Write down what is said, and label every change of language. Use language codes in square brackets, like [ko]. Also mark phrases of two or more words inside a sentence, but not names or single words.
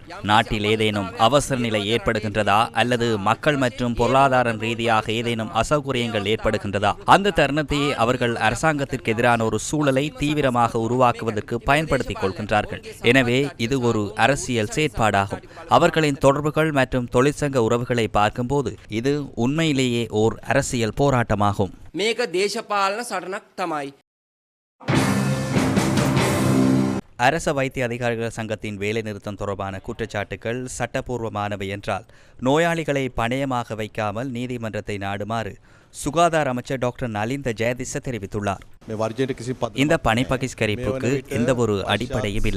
[ta] நாட்டில் ஏதேனும் அவசர நிலை ஏற்படுகின்றதா அல்லது மக்கள் மற்றும் பொருளாதார ரீதியாக ஏதேனும் அசௌகரியங்கள் ஏற்படுகின்றதா, அந்த தருணத்தையே அவர்கள் அரசாங்கத்திற்கு எதிரான ஒரு சூழலை தீவிரமாக உருவாக்குவதற்கு பயன்படுத்திக் கொள்கின்றார்கள். எனவே இது ஒரு அரசியல் செயற்பாடாகும். அவர்களின் தொடர்புகள் மற்றும் தொழிற்சங்க உறவுகளை பார்க்கும்போது இது உண்மையிலேயே ஓர் அரசியல் போராட்டமாகும். [si] මේක දේශපාලන සටනක් තමයි. [ta] அரச வைத்திய அதிகாரிகள் சங்கத்தின் வேலைநிறுத்தம் தொடர்பான குற்றச்சாட்டுகள் சட்டப்பூர்வமானவை என்றால் நோயாளிகளை பணயமாக வைக்காமல் நீதிமன்றத்தை நாடுமாறு சுகாதார அமைச்சர் டாக்டர் நலிந்த ஜெயதிச தெரிவித்துள்ளார். இந்த பணி பகிஷ்கரிப்புக்கு எந்த ஒரு அடிப்படையும் இல்லை.